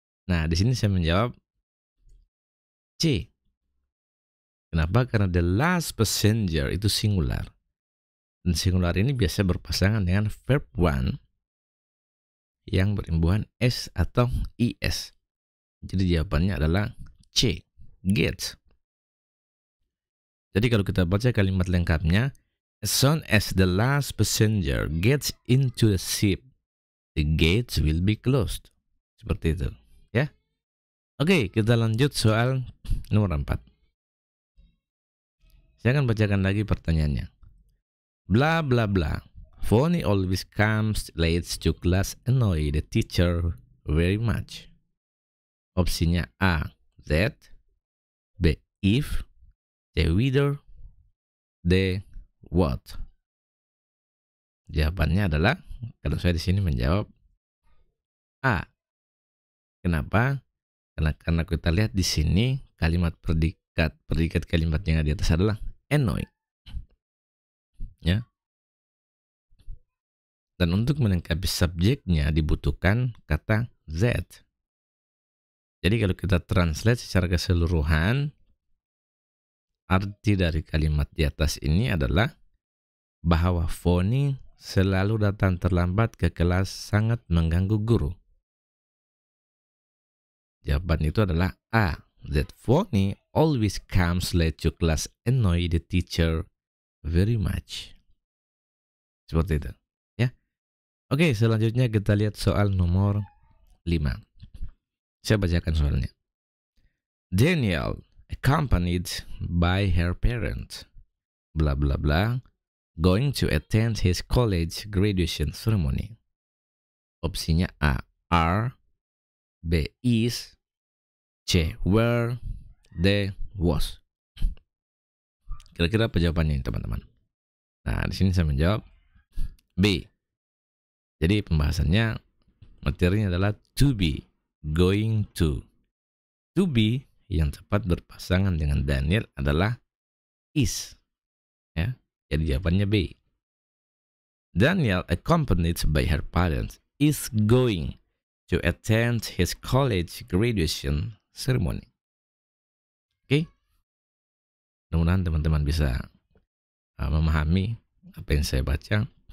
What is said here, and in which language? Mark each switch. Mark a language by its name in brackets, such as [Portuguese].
[Indonesian] Nah, di sini saya menjawab C. Kenapa? Karena [English] the last passenger [Indonesian] itu singular. Dan singular ini biasa berpasangan dengan verb 1 yang berimbuhan S atau IS. Jadi jawabannya adalah C. [English] Get. [Indonesian] Jadi kalau kita baca kalimat lengkapnya, [English] as soon as the last passenger gets into the ship, the gates will be closed. [Indonesian] Seperti itu, ya. Oke, kita lanjut soal nomor 4. Saya akan bacakan lagi pertanyaannya. Bla bla bla. [English] Fonny always comes late to class, annoy the teacher very much. [Indonesian] Opsinya A. That. B. If. C. Whether. D. What. Jawabannya adalah, kalau saya di sini menjawab A. Kenapa? Karena kita lihat di sini kalimat predikat kalimat yang di atas adalah annoy. Ya. Dan untuk melengkapi subjeknya dibutuhkan kata that. Jadi kalau kita translate secara keseluruhan, arti dari kalimat di atas ini adalah bahwa Fonny selalu datang terlambat ke kelas, sangat mengganggu guru. Jawaban itu adalah A. [English] That Fonny always comes late to class, annoy the teacher very much. [Indonesian] Seperti itu. Oke, selanjutnya kita lihat soal nomor 5. Saya bacakan soalnya. [English] Daniel, accompanied by her parents, bla bla bla, going to attend his college graduation ceremony. [Indonesian] Opsinya A. Are. B. Is. C. Were. D. Was. Kira-kira apa jawabannya teman-teman? Nah, di sini saya menjawab B. Jadi pembahasannya, materinya adalah to be, going to. To be yang tepat berpasangan dengan Daniel adalah is. Ya, jadi jawabannya B. [English] Daniel, accompanied by her parents, is going to attend his college graduation ceremony. [Indonesian] Oke? Mudah-mudahan teman-teman bisa memahami apa yang saya baca.